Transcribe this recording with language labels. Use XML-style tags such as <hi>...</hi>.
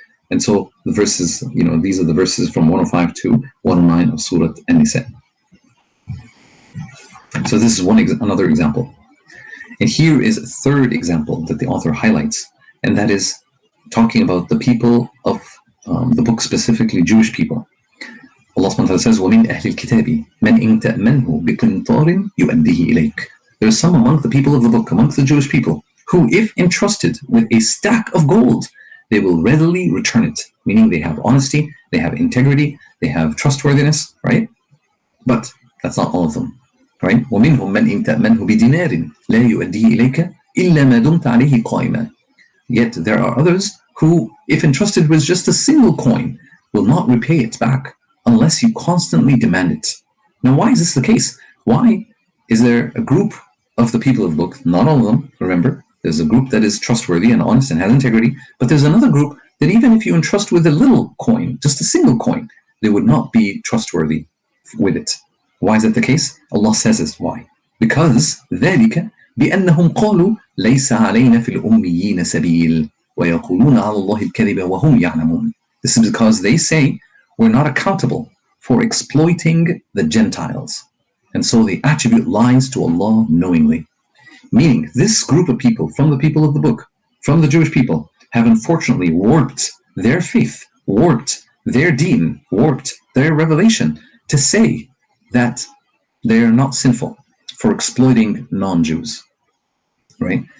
<en>And so the verses, these are the verses from 105 to 109 of Surah An-Nisa. So this is another example. And here is a third example that the author highlights, and that is talking about the people of the book, specifically Jewish people. Allah subhanahu wa ta'ala says,</en> <ar>وَمِنْ أَهْلِ الْكِتَابِ مَنْ إِنْ تَأْمَنْهُ بِقِنْطَارٍ يُؤَدِّهِ إِلَيْكَ.</ar> <en>There are some among the people of the book, amongst the Jewish people, who, if entrusted with a stack of gold, they will readily return it. Meaning they have honesty, they have integrity, they have trustworthiness, right? But that's not all of them. right?</en> <ar>ومنهم من إن تأمنه بدينار لا يؤديه إليك إلا ما دمت عليه قائما.</ar> <en>Yet there are others who, if entrusted with just a single coin, will not repay it back unless you constantly demand it. Now, why is this the case? Why is there a group of the people of the book, not all of them, remember, there's a group that is trustworthy and honest and has integrity, but there's another group that even if you entrust with a little coin, just a single coin, they would not be trustworthy with it. Why is that the case? Allah says this. Why? Because</en> <ar>ذلك بأنهم قالوا ليس علينا في الأميين سبيل ويقولون على الله الكذب وهم يعلمون.</ar> <en>This is because they say we're not accountable for exploiting the Gentiles. And so they attribute lies to Allah knowingly. Meaning, this group of people, from the people of the book, from the Jewish people, have unfortunately warped their faith, warped their deen, warped their revelation to say that they are not sinful for exploiting non-Jews, right?</en>